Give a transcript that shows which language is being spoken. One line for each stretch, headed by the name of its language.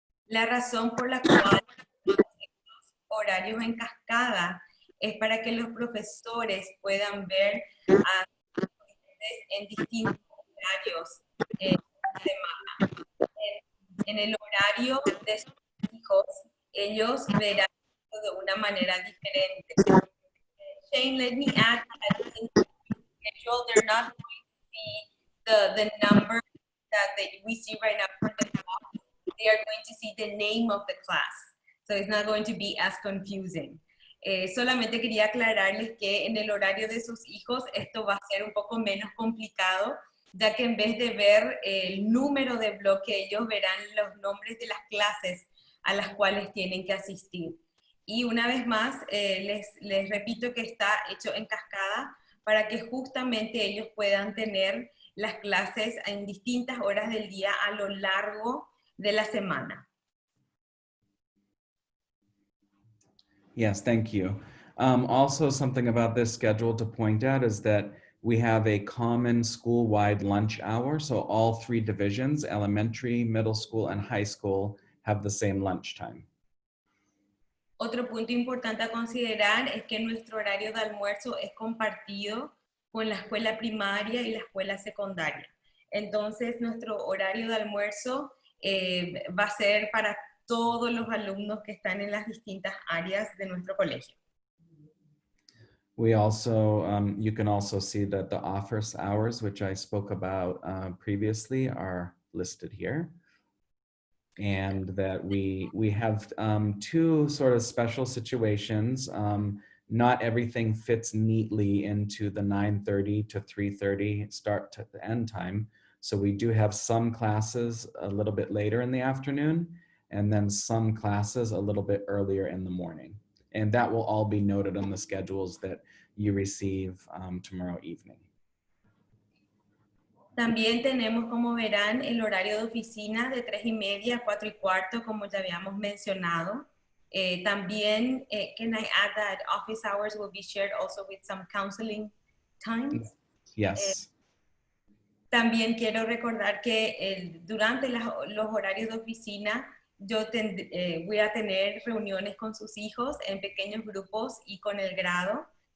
Spanish: La razón por la cual horarios en cascada es para que los profesores puedan ver a estudiantes en distintos horarios de la semana. En el horario de sus hijos, ellos verán de una manera diferente.
English: Shane, let me add that in the schedule, they're not going to see the number that we see right now from the clock. They are going to see the name of the class. So it's not going to be as confusing.
Spanish: Solamente quería aclararles que en el horario de sus hijos esto va a ser un poco menos complicado, ya que en vez de ver el número de bloque, ellos verán los nombres de las clases a las cuales tienen que asistir. Y una vez más, les repito que está hecho en cascada para que justamente ellos puedan tener las clases en distintas horas del día a lo largo de la semana.
English: Yes, thank you. Also, something about this schedule to point out is that we have a common school-wide lunch hour. So all 3 divisions, elementary, middle school, and high school, have the same lunch time.
Spanish: Otro punto importante a considerar es que nuestro horario de almuerzo es compartido con la escuela primaria y la escuela secundaria. Entonces, nuestro horario de almuerzo va a ser para todos los alumnos que están en las distintas áreas de nuestro colegio.
English: We also, you can also see that the office hours, which I spoke about previously, are listed here. And that we have 2 sort of special situations. Not everything fits neatly into the 9:30 to 3:30 start to the end time. So we do have some classes a little bit later in the afternoon, and then some classes a little bit earlier in the morning. And that will all be noted on the schedules that you receive tomorrow evening.
Spanish: También tenemos, como verán, el horario de oficina de 3:30 a 4:15, como ya habíamos mencionado. También,
English: can I add that office hours will be shared also with some counseling times? Yes.
Spanish: También quiero recordar que durante los horarios de oficina, yo voy a tener reuniones con sus hijos en pequeños grupos y con el grado.